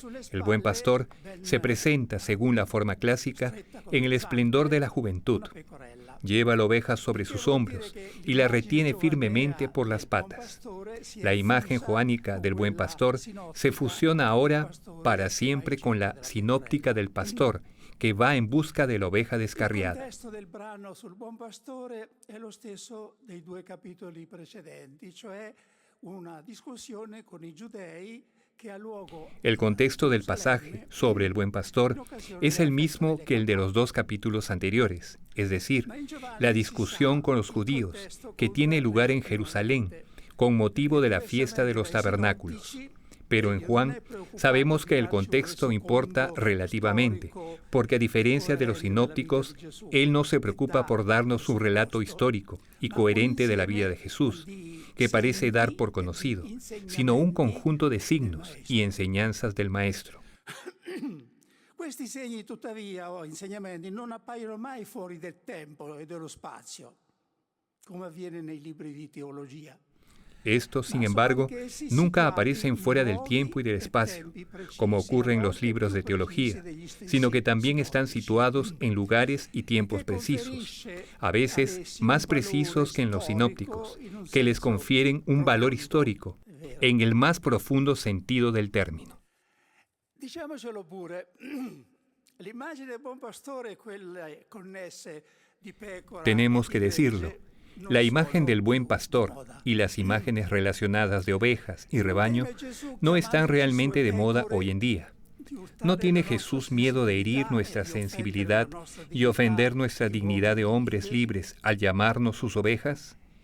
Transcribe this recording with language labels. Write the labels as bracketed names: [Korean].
[Spanish] El buen pastor se presenta, según la forma clásica, en el esplendor de la juventud. Lleva la oveja sobre sus hombros y la retiene firmemente por las patas. La imagen joánica del buen pastor se fusiona ahora para siempre con la sinóptica del pastor, que va en busca de la oveja descarriada. [Italian] Il testo del brano sul buon pastore è lo stesso dei due capitoli precedenti, cioè una discussione con i giudei. [Spanish] El contexto del pasaje sobre el buen pastor es el mismo que el de los dos capítulos anteriores, es decir, la discusión con los judíos, que tiene lugar en Jerusalén, con motivo de la fiesta de los tabernáculos. Pero en Juan sabemos que el contexto importa relativamente, porque a diferencia de los sinópticos, él no se preocupa por darnos un relato histórico y coherente de la vida de Jesús, que parece dar por conocido, sino un conjunto de signos y enseñanzas del Maestro. [Italian] Questi segni, tuttavia, o insegnamenti non appaiono mai fuori del tempo e dello spazio, come avviene nei libri di teologia. [Spanish] Estos, sin embargo, nunca aparecen fuera del tiempo y del espacio, como ocurre en los libros de teología, sino que también están situados en lugares y tiempos precisos, a veces más precisos que en los sinópticos, que les confieren un valor histórico, en el más profundo sentido del término. [Italian] Diciamocelo pure, l'immagine del buon pastore, quelle connesse di pecora. [Spanish] Tenemos que decirlo. La imagen del buen pastor y las imágenes relacionadas de ovejas y rebaño no están realmente de moda hoy en día. ¿No tiene Jesús miedo de herir nuestra sensibilidad y ofender nuestra dignidad de hombres libres al llamarnos sus ovejas?